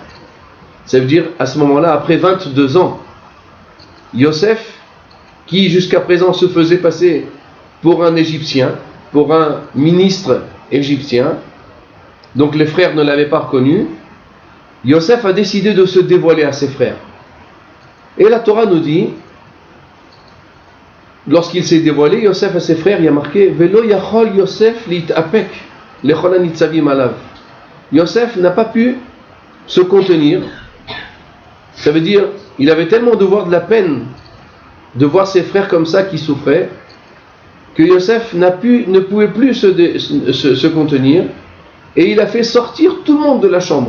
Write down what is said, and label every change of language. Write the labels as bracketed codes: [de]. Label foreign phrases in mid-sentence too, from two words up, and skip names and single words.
[fr] Ça veut dire, à ce moment-là, après 22 ans, Yosef, qui jusqu'à présent se faisait passer pour un Égyptien, pour un ministre égyptien, donc les frères ne l'avaient pas reconnu, Yosef a décidé de se dévoiler à ses frères. Et la Torah nous dit, lorsqu'il s'est dévoilé, Yosef à ses frères, il y a marqué [he] ולא יכל יוסף להתאפק לכל הנצבים עליו. [fr] Yosef n'a pas pu se contenir. Ça veut dire, il avait tellement de la peine de voir ses frères comme ça qui souffraient, que Yosef ne pouvait plus se contenir, et il a fait sortir tout le monde de la chambre.